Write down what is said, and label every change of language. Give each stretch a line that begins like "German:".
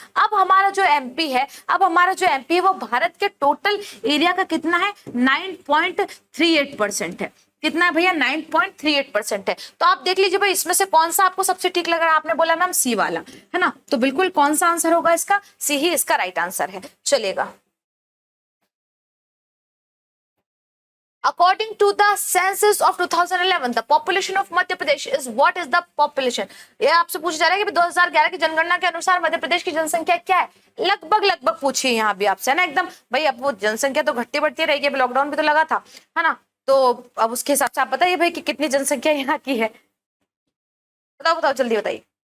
Hindi: अब हमारा जो एमपी है, अब हमारा जो एमपी है वो भारत के टोटल एरिया का कितना है 9.38% है, कितना है भैया 9.38% है। तो आप देख लीजिए भाई इसमें से कौन सा आपको सबसे ठीक लग रहा है, आपने बोला मैम सी वाला, है ना, तो बिल्कुल कौन सा आंसर होगा इसका, सी ही इसका राइट आंसर है। चलेगा,
English: According to the census of 2011, the population of Madhya Pradesh is what is the population?
Hindi: ये आपसे पूछा जा रहा है कि 2011 की जनगणना के अनुसार मध्य प्रदेश की जनसंख्या क्या है, लगभग लगभग पूछिए यहाँ भी आपसे, है ना, एकदम भाई अब वो जनसंख्या तो घटती बढ़ती रहेगी, अब लॉकडाउन भी तो लगा था, है ना, तो अब उसके हिसाब से आप बताइए भाई कि कितनी जनसंख्या यहाँ की है, बताओ बताओ जल्दी बताइए।